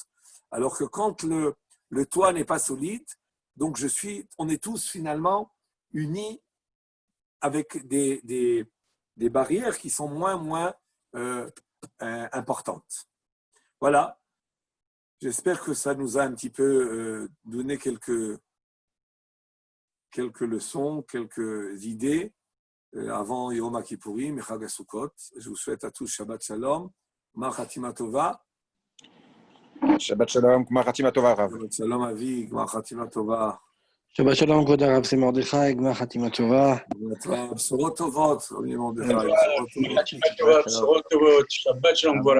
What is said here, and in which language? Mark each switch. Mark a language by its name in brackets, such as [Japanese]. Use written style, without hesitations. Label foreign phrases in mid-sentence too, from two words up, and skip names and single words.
[French] Alors que quand le toit n'est pas solide, donc on est tous finalement unis avec des barrières qui sont moins importantes. Voilà. J'espère que ça nous a un petit peu donné quelques leçons, quelques idées avant Yom Kippourim et Chag HaSukkot. Je vous souhaite à tous [Hebrew] שבת שלום, גמר חתימה טובה. שבת שלום, גמר חתימה טובה, רב. שבת שלום אבי, גמר חתימה טובה. שבת שלום, כבוד הרב, c'est Mordechai, גמר חתימה טובה. Bשורות טובות, אדוני מרדכי. בשורות טובות, שבת שלום גדולה.